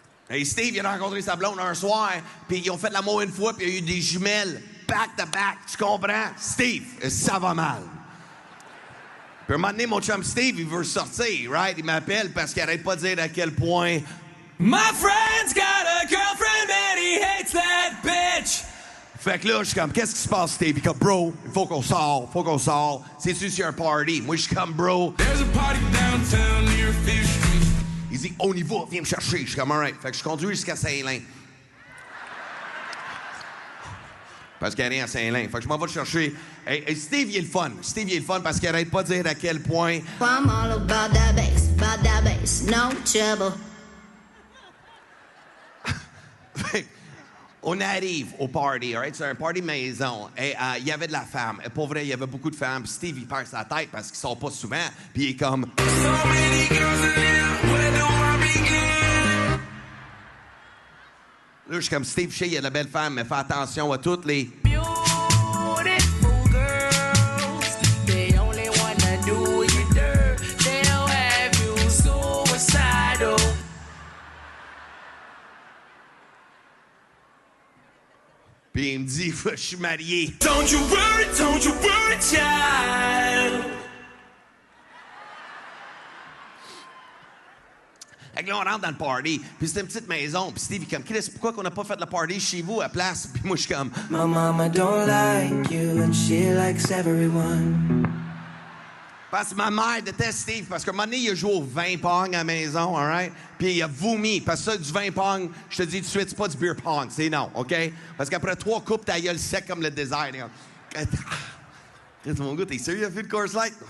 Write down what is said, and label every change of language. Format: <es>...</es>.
<fr>Et Steve, il a rencontré sa blonde un soir, puis ils ont fait l'amour une fois, puis il y a eu des jumelles back-to-back, tu comprends? Steve, ça va mal. Puis un moment donné, mon chum Steve, il veut sortir, right? Il m'appelle parce qu'il arrête pas de dire à quel point...</fr> <en>My friend's got a girlfriend and he hates that bitch!</en> <fr>Fait que là, je suis comme, qu'est-ce qui se passe, Steve? Il est comme, bro, il faut qu'on sort. C'est sûr, c'est un party. Moi, je suis comme, bro.</fr> <en>There's a party downtown near Fish Street.</en> <fr>Il dit, on y va, viens me chercher. Je suis comme, alright. Fait que je conduis jusqu'à Saint-Lin. Parce qu'il n'y a rien à Saint-Lin. Fait que je m'en vais te chercher. Et Steve, il est le fun. Steve, il est le fun parce qu'il arrête pas de dire à quel point...</fr> <en>I'm all about that bass, no trouble.</en> <fr>On arrive au party, alright? C'est un party maison. Et il y avait de la femme. Et pour vrai, il y avait beaucoup de femmes. Puis Steve, il perd sa tête parce qu'il sort pas souvent. Puis il est comme...</fr> <en>So many girls in here, where do I begin?</en> <fr>Là, je suis comme Steve, je sais, il y a de la belle femme, mais fais attention à toutes les...</fr> <en>Beautiful girls, they only wanna do you dirt. They'll have you suicidal.</en> <fr>Puis il me dit, je suis marié.</fr> <en>Don't you worry, child.</en> <fr>Fait que là, on rentre dans le party, puis c'était une petite maison, puis Steve, il est comme, Chris, pourquoi qu'on n'a pas fait le party chez vous à place? Puis moi, je suis comme...</fr> <en>My mama don't like you and she likes everyone.</en> <fr>Parce que ma mère déteste Steve, parce qu'à un moment donné, il a joué au 20 pong à la maison, all right? Puis il a vomi, parce que ça, du 20 pong, je te dis tout de suite, c'est pas du beer pong, c'est non, OK? Parce qu'après 3 coupes, ta gueule sec comme le désert. Chris, mon gars, t'es sérieux, il a fait le course light?</fr>